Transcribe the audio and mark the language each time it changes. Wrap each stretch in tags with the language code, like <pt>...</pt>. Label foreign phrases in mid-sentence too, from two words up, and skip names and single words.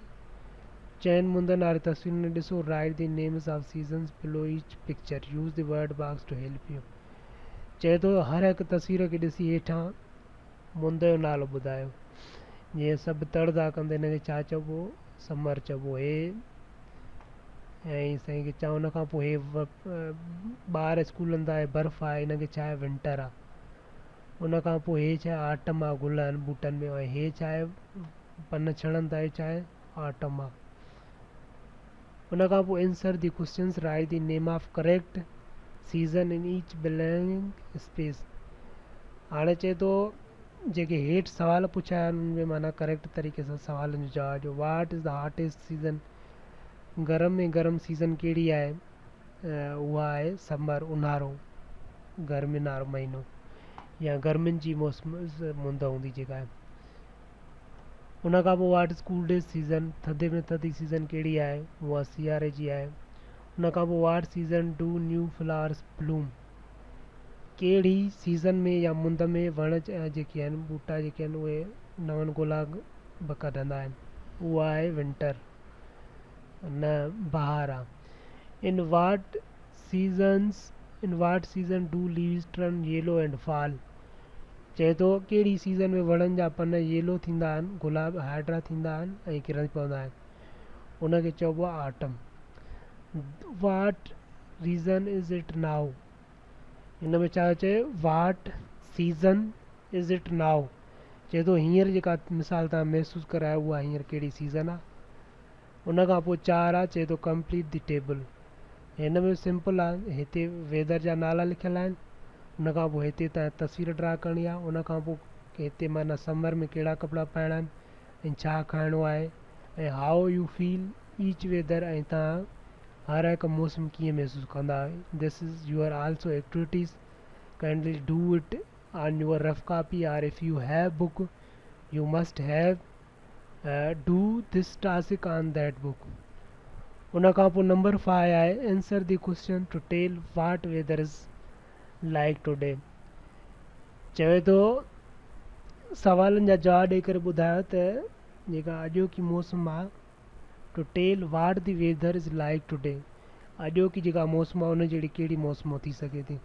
<sd>चइनि मुंदनि वारी तस्वीरुनि ॾिसो,</sd> <en>Write the names of seasons below each picture, use the word box to help you.</en> <sd>चए थो हर हिकु तस्वीर खे ॾिसी हेठां मुंद जो नालो ॿुधायो। जीअं सभु तड़दा कंदे हिनखे छा चइबो, समर चइबो। हे ऐं साईं खे चवण खां पोइ हे ॿार स्कूल हलंदा आहे, बर्फ़ आहे, हिनखे छा आहे, विंटर आहे। उन खां पोइ हे छा आहे, आटम आहे, गुल आहिनि ॿूटनि में। ऐं हे छा आहे, पन छणनि था, हे छा आहे, ऑटम आहे।</sd> <en>उन खां पोइ Answer the questions, write the name of correct season in each belonging space।</en> <sd>हाणे चए थो जेके हेठि सवाल पुछिया आहिनि उन में माना करेक्ट तरीक़े सां सवालनि जो जवाब ॾियो।</sd> <en>What is the hottest season,</en> <sd>गरम में गरम सीज़न कहिड़ी आहे? उहा आहे समर, ऊन्हारो, गर्मियुनि वारो महीनो या गर्मियुनि जी मौसम मुंद हूंदी जेका आहे। उन खां पोइ</sd> <en>What is coldest season,</en> <sd>थधे में थधी सीज़न कहिड़ी आहे? उहा सियारे जी आहे। उन खां पोइ</sd> <en>What season do new flowers bloom,</en> <sd>कहिड़ी सीज़न में या मुंद में वण जेके आहिनि ॿूटा जेके आहिनि उहे नवनि गुलाब कढंदा आहिनि? उहा आहे विंटर, न बहार आहे।</sd> <en>In what season do leaves turn yellow and fall,</en> <sd>चए थो कहिड़ी सीज़न में वणनि जा पन येलो थींदा आहिनि, गुलाब हाइड्रा थींदा आहिनि ऐं किरन पवंदा आहिनि? उनखे चइबो आहे ऑटम।</sd> <en>What reason is it now,</en> <sd>हिन में छा चए</sd> <en>What season is it now,</en> <sd>चए थो हींअर जेका मिसाल तव्हां महसूसु करायो उहा हींअर कहिड़ी सीज़न आहे? उन खां पोइ 4 आहे, चए थो</sd> <en>complete the table.</en> <sd>हिन में सिंपल आहे, हिते वेदर जा नाला लिखियल आहिनि, उन खां पोइ हिते तव्हां तस्वीर ड्रा करणी आहे, उन खां पोइ हिते माना समर में कहिड़ा कपिड़ा पाइणा आहिनि ऐं छा खाइणो आहे ऐं</sd> <en>how you feel each weather,</en> <sd>ऐं तव्हां हर हिकु मौसम कीअं महसूसु कंदा।</sd> <en>This is your also activities, kindly do it on your rough copy और if you have book you must have do this task on that book।</en> <sd>उन खां पोइ नंबर 5 आहे</sd> <en>Answer the question to tell what weather is like today,</en> <sd>चवे थो सवालनि जा जवाब ॾेई करे ॿुधायो त जेका अॼोकी मौसम आहे,</sd> <en>To tell what the weather is like today,</en> <sd>अॼोकी जेका मौसम आहे उन जहिड़ी कहिड़ी मौसम थी सघे थी।</sd>